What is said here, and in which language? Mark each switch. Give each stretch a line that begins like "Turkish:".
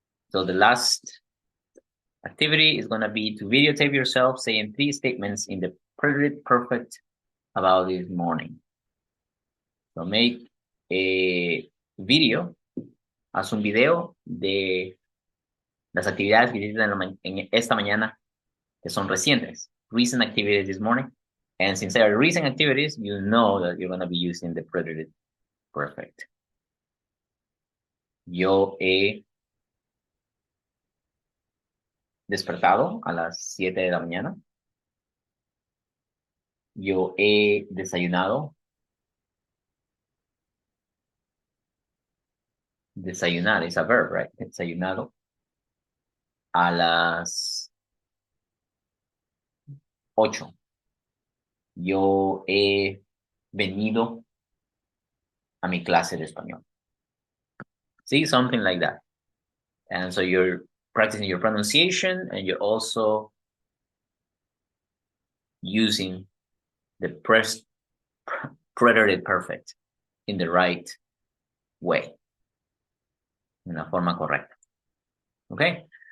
English: So the last activity is going to be to videotape yourself saying 3 statements in the preterite perfect about this morning. So make a video,
Spanish: haz un video de las actividades que hiciste en esta mañana que son recientes.
English: Recent activities this morning. And since they are recent activities, you know that you're going to be using the preterite perfect.
Spanish: Yo he despertado a las 7 de la mañana. Yo he desayunado.
English: Desayunar is a verb, right?
Spanish: Desayunado a las 8. Yo he venido a mi clase de español.
English: See, something like that. And so you're practicing your pronunciation and you're also using the preterite perfect in the right way,
Spanish: en la forma correcta.
English: Okay?